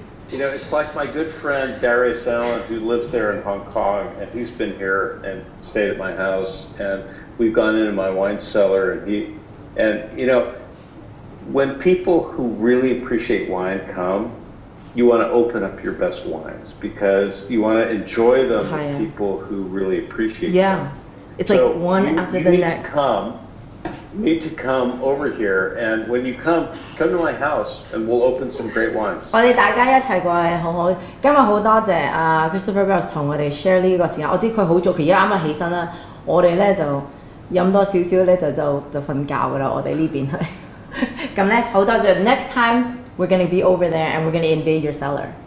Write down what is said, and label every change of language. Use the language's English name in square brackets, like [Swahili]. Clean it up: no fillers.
[English] You know, it's like my good friend Beros, who lives there in Hong Kong, and he's been here and stayed at my house, and we've gone into my wine cellar, and you know, when people who really appreciate wine come, you want to open up your best wines because you want to enjoy them with people who really appreciate them. Yeah, it's so like one after the next. You need to come over here, and when you come to my house, and we'll open some great wines. [Cantonese] 我哋大家一齊過去好好。今日好多謝阿 Christopher Beros 同我哋 share 呢個時間。我知佢好早，佢而家啱啱起身啦。我哋咧就飲多少少咧就瞓覺㗎啦。我哋呢邊係咁咧好多謝。 [English] Next time we're gonna be over there and we're gonna invade your cellar.